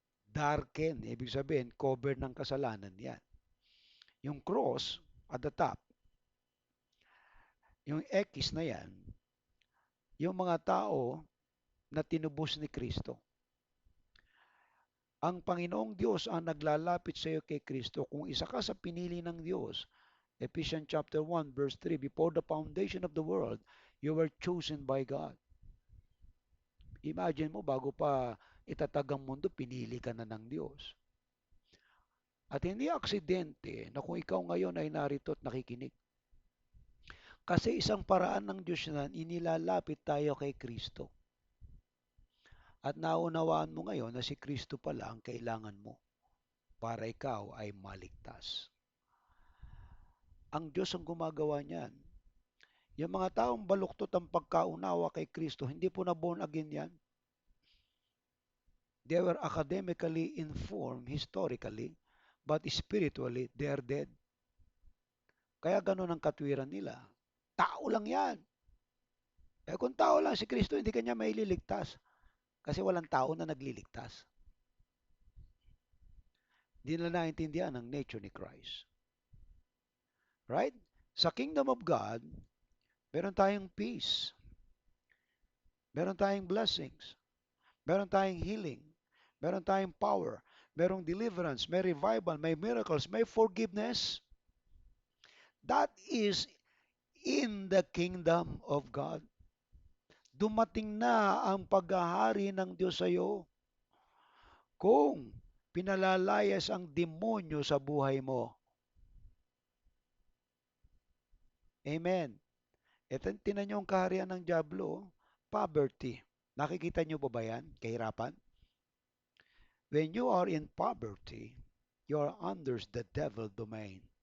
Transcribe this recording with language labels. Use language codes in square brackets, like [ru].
[tl] Darken, ibig sabihin, cover ng kasalanan yan. Yung [en] cross at the top, [tl] yung X na yan, yung mga tao na tinubos ni Kristo. Ang Panginoong Diyos ang naglalapit sa iyo kay Kristo. Kung isa ka sa pinili ng Diyos, [en] Ephesians chapter 1 verse 3, before the foundation of the world, you were chosen by God. [tl] Imagine mo, bago pa itatag ang mundo, pinili ka na ng Diyos. At hindi aksidente na kung ikaw ngayon ay narito at nakikinig. Kasi isang paraan ng Diyos na inilalapit tayo kay Kristo. At naunawaan mo ngayon na si Kristo pala ang kailangan mo para ikaw ay maligtas. Ang Diyos ang gumagawa niyan. Yung mga taong baluktot ang pagkaunawa kay Kristo, hindi po na born again yan. [en] They were academically informed historically, but spiritually, they are dead. [tl] Kaya ganun ang katwiran nila. Tao lang yan. Eh kung tao lang si Kristo, hindi kanya maililigtas. Kasi walang tao na nagliligtas. Hindi nila naintindihan ang nature ni Christ. Right? Sa kingdom of God, meron tayong peace. Meron tayong blessings. Meron tayong healing. Meron tayong power. Merong deliverance. May revival. May miracles. May forgiveness. [en] That is in the kingdom of God. [tl] Dumating na ang paghahari ng Diyos sa iyo. Kung pinalalayas ang demonyo sa buhay mo. Amen. Ito, tinan nyo ang kaharian ng Diablo, oh. Poverty. Nakikita nyo pa ba yan? Kahirapan? [en] When you are in poverty, you are under the devil domain.